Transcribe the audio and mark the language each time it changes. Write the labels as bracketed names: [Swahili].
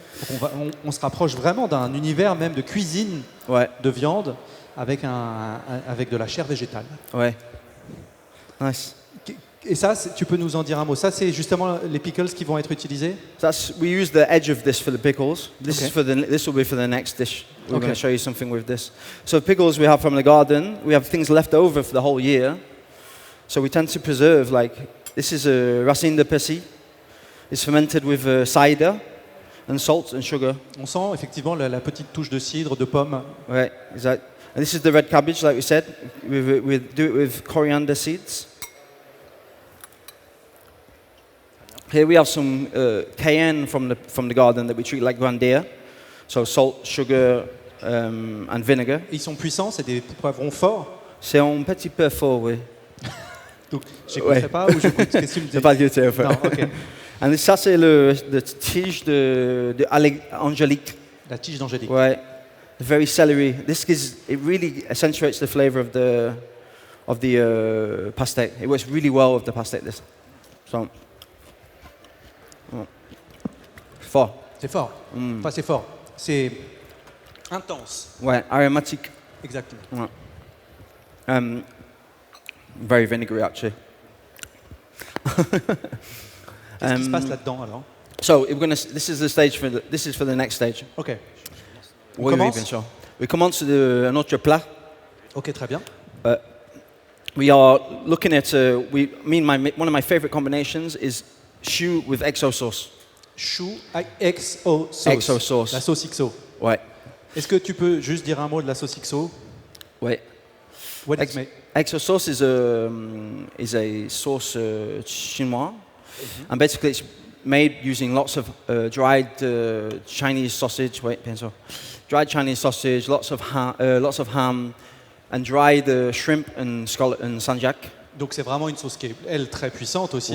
[French] Donc on se rapproche vraiment d'un univers même de cuisine de viande avec de la chair végétale. [English] Ouais. Nice. [French] Et ça, tu peux nous en dire un mot? Ça, c'est justement les pickles qui vont être utilisés? [English] We use the edge of this for the pickles. This will be for the next dish. We're going to show you something with this. So pickles we have from the garden. We have things left over for the whole year. So we tend to preserve, this is a [French] racine de persil. [English] It's fermented with cider and salt and sugar. [French] On sent effectivement la petite touche de cidre, de pomme. [English] Right, exactly. And this is the red cabbage, like we said. We do it with coriander seeds. Here we have some cayenne from the garden that we treat like grandia. So salt, sugar, and vinegar. [French] Ils sont puissants, c'est des poivrons forts. C'est un petit peu fort, oui. Donc, j'écouterai pas ou j'écoute. Qu'est-ce que tu me dis? C'est pas du tout fort. Non, ok. [English] And [French] ça, c'est le tige de angélique. La tige d'angélique. [English] Ouais. Very celery. It really accentuates the flavor of the pastèque. It works really well with the pastèque. So, [French] fort. C'est fort. Enfin, c'est fort. C'est intense. Ouais, aromatique. Exactement. [English] Ouais. Very vinegary, actually. [French] Qu'est-ce qui se passe là-dedans alors? [English] So this is the stage this is for the next stage. [French] Ok. On Oui, commence? bien sûr. [English] We commence [French] un autre plat. Ok, très bien. [English] We are looking at one of my favorite combinations is choux with XO sauce. [French] Chou XO sauce. [English] XO sauce. [French] La sauce XO. Ouais. Est-ce que tu peux juste dire un mot de la sauce XO? Ouais. [English] What is made? XO sauce is a [French] sauce chinois, [English] and basically it's made using lots of dried Chinese sausage. Wait, pencil. Dried Chinese sausage, lots of ham, and dried shrimp and scallop and sanjak. [French] Donc c'est vraiment une sauce qui est, elle, très puissante aussi.